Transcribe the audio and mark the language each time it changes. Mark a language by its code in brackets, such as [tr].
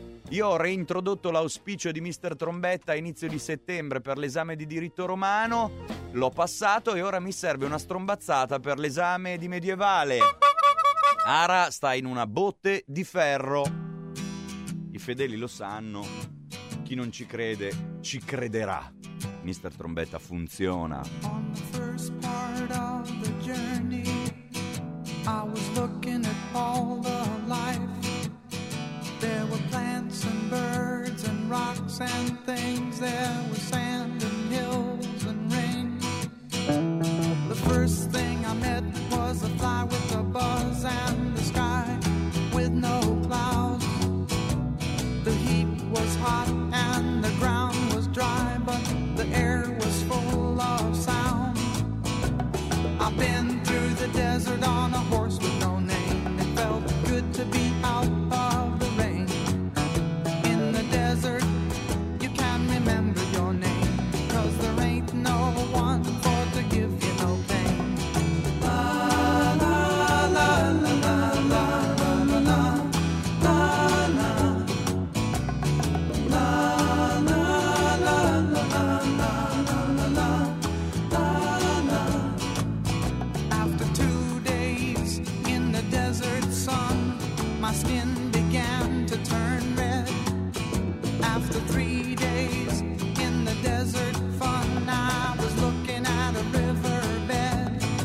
[it] Io ho reintrodotto l'auspicio di Mister Trombetta a inizio di settembre per l'esame di diritto romano, l'ho passato e ora mi serve una strombazzata per l'esame di medievale. Ara sta in una botte di ferro. I fedeli lo sanno, chi non ci crede ci crederà. Mister Trombetta funziona. [en] On the first part of the journey, I was looking at all the life. There were plants and birds and rocks and things. There were sand and hills and rain. The first thing I met was a fly with a buzz and the sky with no clouds. The heat was hot and the ground was dry, but the air was full of sound. I've been through the desert on a horse with no name. It felt good to be out of the rain. In the desert, you can remember your name, 'cause there ain't no one for to give you no pain. La la la la la la la la la la la la la la la la. After 2 days in the desert sun, my skin began to turn red. After 3 days in the desert fun, I was looking at a riverbed.